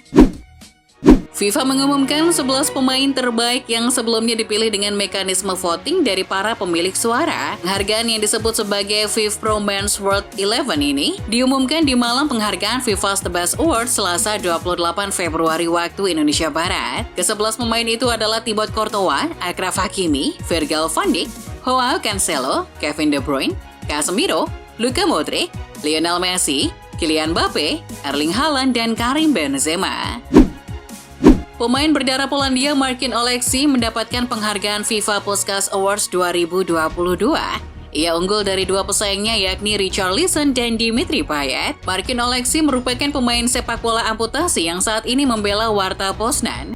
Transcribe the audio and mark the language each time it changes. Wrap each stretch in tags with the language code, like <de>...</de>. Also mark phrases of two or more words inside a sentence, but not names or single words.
<id>FIFA mengumumkan 11 pemain terbaik yang sebelumnya dipilih dengan mekanisme voting dari para pemilik suara. Penghargaan yang disebut sebagai FIFPro Men's World 11 ini diumumkan di malam penghargaan FIFA's The Best Awards Selasa 28 Februari waktu Indonesia Barat. Ke-11 pemain itu adalah Thibaut Courtois, Achraf Hakimi, Virgil van Dijk, Joao Cancelo, Kevin De Bruyne, Casemiro, Luka Modric, Lionel Messi, Kylian Mbappe, Erling Haaland, dan Karim Benzema. Pemain berdarah Polandia Marcin Oleksy mendapatkan penghargaan FIFA Puskas Awards 2022. Ia unggul dari 2 pesaingnya yakni Richarlison dan Dimitri Payet. Marcin Oleksy merupakan pemain sepak bola amputasi yang saat ini membela Warta Poznan.</id>